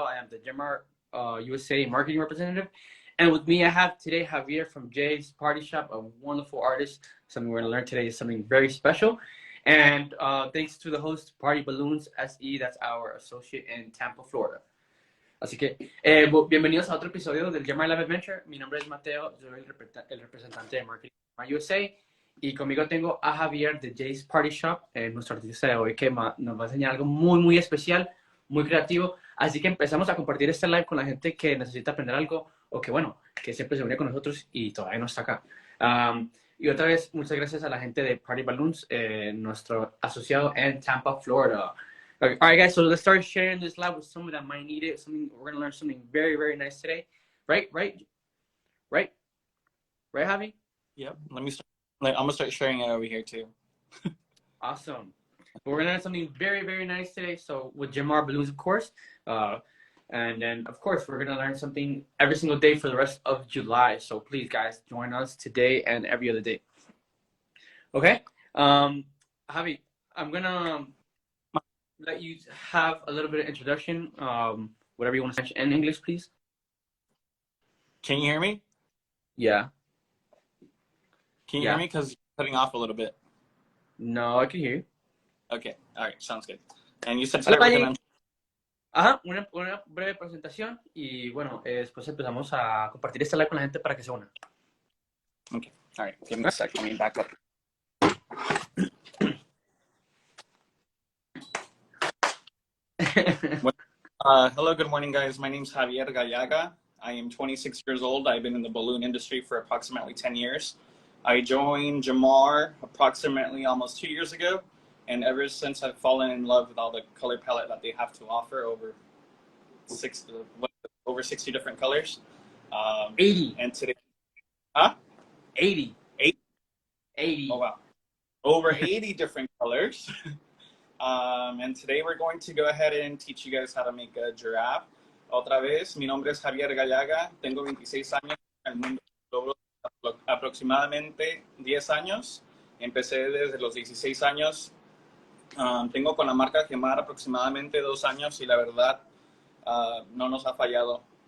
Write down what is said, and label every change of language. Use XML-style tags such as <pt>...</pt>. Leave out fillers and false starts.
<en>I am the Gemar USA marketing representative. And with me, I have today Javier from Jay's Party Shop, a wonderful artist. Something we're going to learn today is something very special. And thanks to the host, Party Balloons SE, that's our associate in Tampa, Florida.</en> <es>Así que, bienvenidos a otro episodio del Gemar Live Adventure. Mi nombre es Mateo, soy el representante de marketing de USA. Y conmigo tengo a Javier de Jay's Party Shop, nuestro artista de hoy, que nos va a enseñar algo muy especial, muy creativo. Así que empezamos a compartir este live con la gente que necesita aprender algo o que, bueno, que siempre se une con nosotros y todavía no está acá. Y otra vez, muchas gracias a la gente de Party Balloons, nuestro asociado en Tampa, Florida.</es> <en>All right, guys, so let's start sharing this live with someone that might need it. We're going to learn something very nice today. Right, Javi? Yep. Let me start. I'm gonna start sharing it over here too. Awesome. We're gonna learn something very nice today. So with Gemar Balloons, of course, and then of course we're gonna learn something every single day for the rest of July. So please, guys, join us today and every other day. Okay. Javi, I'm gonna let you have a little bit of introduction. Whatever you want to say in English, please. Can you hear me? Yeah. Can you hear me? Because you're cutting off a little bit. No, I can hear you. Okay. All right. Sounds good. And you said today we're gonna...</en> <es>Ajá, una breve presentación y bueno, después empezamos a compartir este live con la gente para que se una.</es> <en>Okay. All right. Give me a second. Let me back up. Hello, good morning, guys. My name's Javier Gallaga. I am 26 years old. I've been in the balloon industry for approximately 10 years. I joined Gemar approximately almost 2 years ago, and ever since I've fallen in love with all the color palette that they have to offer, over 60 different colors. 80. And today, 80. 80. Oh, wow. Over 80 different colors. And today we're going to go ahead and teach you guys how to make a giraffe.</en> <es>Otra vez, mi nombre es Javier Gallaga, tengo 26 años en el mundo, logro aproximadamente 10 años. Empecé desde los 16 años. Tengo con la marca Gemar aproximadamente 2 años y la verdad no nos ha fallado.</es>